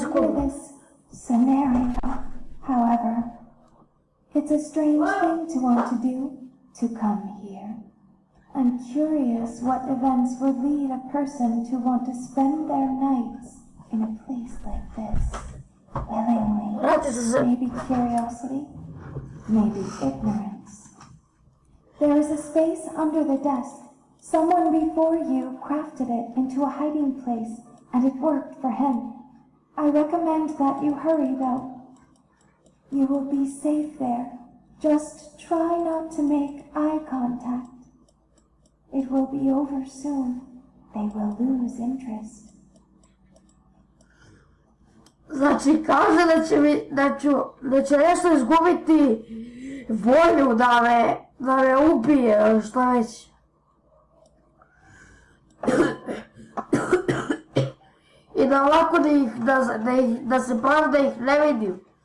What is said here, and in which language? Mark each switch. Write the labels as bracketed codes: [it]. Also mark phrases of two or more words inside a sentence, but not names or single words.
[en] This scenario, however, it's a strange thing to want to do, to come here. I'm curious what events would lead a person to want to spend their nights in a place like this, willingly. [sr] Vrati se. [en] Maybe curiosity, maybe ignorance. There is a space under the desk. Someone before you crafted it into a hiding place, and it worked for him. I recommend that you hurry, though. You will be safe there. Just try not to make eye contact. It will be over soon. They will lose interest. [sr] Znači, kaže da će nešto izgubiti volju da me ubije, šta već. I da ovako da se pravi da ih ne vidim.